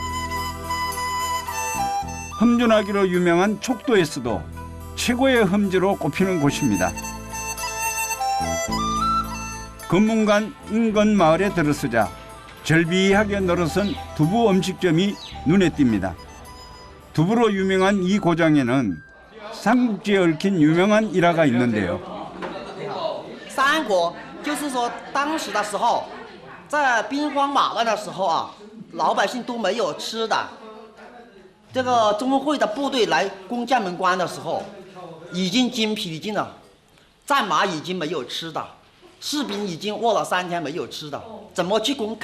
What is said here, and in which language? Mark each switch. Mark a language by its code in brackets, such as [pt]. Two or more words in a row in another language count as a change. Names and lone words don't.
[ko] 험준하기로 유명한 촉도에서도 최고의 험지로 꼽히는 곳입니다. 검문관 인근 마을에 들어서자 절비하게 늘어선 두부 음식점이 눈에 띕니다. 두부로 유명한 이 고장에는 삼국지에 얽힌 유명한 일화가 있는데요. [zh] 三国就是说当时的时候在兵荒马乱的时候啊，老百姓都没有吃的。这个钟会的部队来攻将门关的时候，已经精疲力尽了，战马已经没有吃的，士兵已经饿了3天没有吃的，怎么去攻？